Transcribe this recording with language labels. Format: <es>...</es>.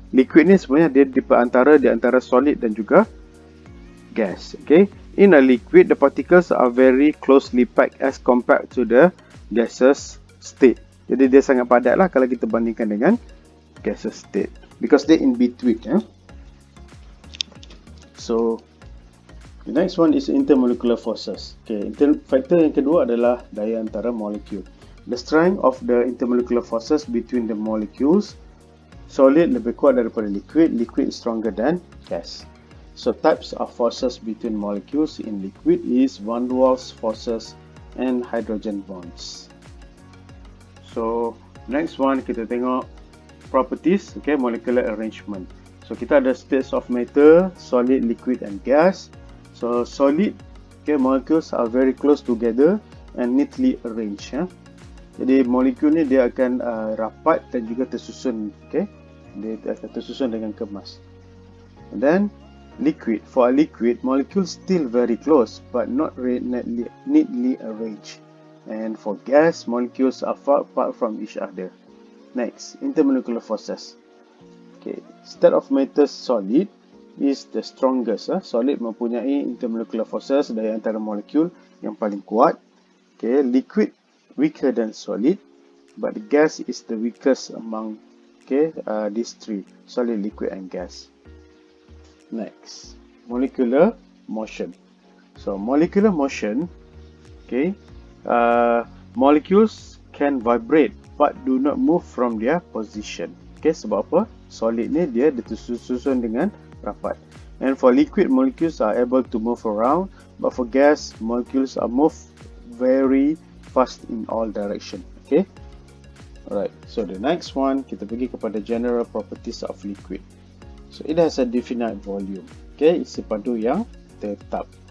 <ms>Liquid ni sebenarnya dia di antara solid dan juga gas.</ms> <en>Okay, in a liquid, the particles are very closely packed as compared to the gaseous state.</en> <ms>Jadi dia sangat padat lah kalau kita bandingkan dengan gaseous state,</ms> <en>because they in between. So the next one is intermolecular forces.</en> <ms>Okay, factor yang kedua adalah daya antara molekul.</ms> <en>The strength of the intermolecular forces between the molecules.</en> <ms>Solid lebih kuat daripada liquid.</ms> <en>Liquid is stronger than gas. So types of forces between molecules in liquid is van der Waals forces and hydrogen bonds. So next one</en> <ms>kita tengok</ms> <en>properties, okay, molecular arrangement. So</en> <ms>kita ada</ms> <en>states of matter, solid, liquid and gas. So solid, okay, molecules are very close together and neatly arranged.</en> <ms>Jadi molekul ni dia akan rapat dan juga tersusun, okay, dia akan tersusun dengan kemas.</ms> <en>And then liquid. For a liquid, molecules still very close, but not neatly arranged. And for gas, molecules are far apart from each other. Next, intermolecular forces. Okay, state of matter solid is the strongest.</en> <ms>Solid mempunyai intermolecular forces dari antara molekul yang paling kuat.</ms> <en>Okay, liquid weaker than solid, but the gas is the weakest among these three: solid, liquid, and gas. Next, molecular motion. So molecular motion, okay, molecules can vibrate but do not move from their position.</en> <ms>Okay, sebab apa? Solid ni dia disusun dengan rapat.</ms> <en>And for liquid, molecules are able to move around, but for gas, molecules are move very fast in all direction. Okay. Alright, so the next one,</en> <ms>kita pergi kepada</ms> <en>general properties of liquid. So it has a definite volume. Okay,</en> <ms>isi padu yang tetap.</ms>